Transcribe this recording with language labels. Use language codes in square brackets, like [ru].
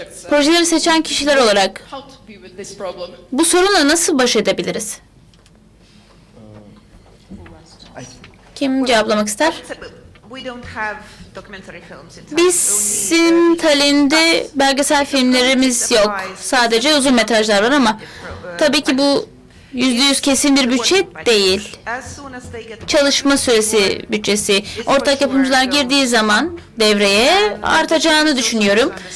[tr] Projeleri seçen kişiler olarak bu sorunla nasıl baş edebiliriz? Kim cevaplamak ister? [en] we don't have documentary films in Tallinn. [tr] Bizim Tallinn'de belgesel filmlerimiz yok. Sadece uzun metrajlar var ama tabii ki bu %100 kesin bir bütçe değil. Çalışma süresi bütçesi. Ortak yapımcılar girdiği zaman devreye artacağını düşünüyorum.